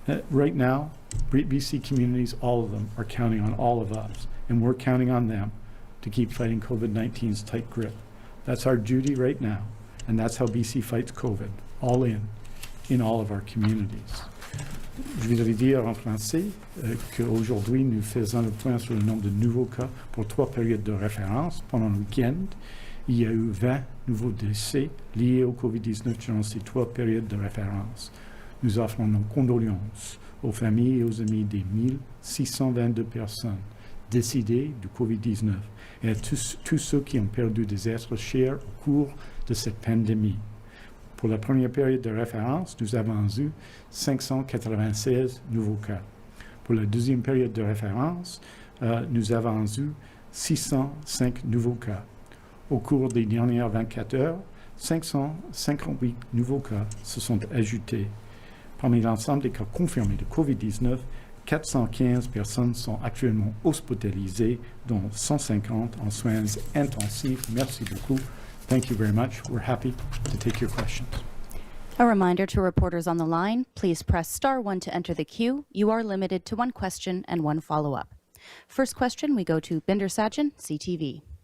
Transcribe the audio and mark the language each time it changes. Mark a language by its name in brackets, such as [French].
[English] Right now, BC communities, all of them, are counting on all of us, and we're counting on them to keep fighting COVID-19's tight grip. That's our duty right now, and that's how BC fights COVID, all in all of our communities. [French] Je voudrais dire en français qu'aujourd'hui, nous faisons le point sur le nombre de nouveaux cas pour 3 périodes de référence pendant le week-end. Il y a eu 20 nouveaux décès liés au COVID-19 durant ces 3 périodes de référence. Nous offrons nos condoléances aux familles et aux amis des 1622 personnes décédées du COVID-19 et à tous ceux qui ont perdu des êtres chers au cours de cette pandémie. Pour la première période de référence, nous avons eu 596 nouveaux cas. Pour la deuxième période de référence, nous avons eu 605 nouveaux cas. Au cours des dernières 24 heures, 558 nouveaux cas se sont ajoutés. Parmi l'ensemble des cas confirmés de COVID-19, 415 personnes sont actuellement hospitalisées, dont 150 en soins intensifs. Merci beaucoup. [English] Thank you very much. We're happy to take your questions. A reminder to reporters on the line, please press *1 to enter the queue. You are limited to 1 question and 1 follow-up. First question, we go to Binder Sajan, CTV.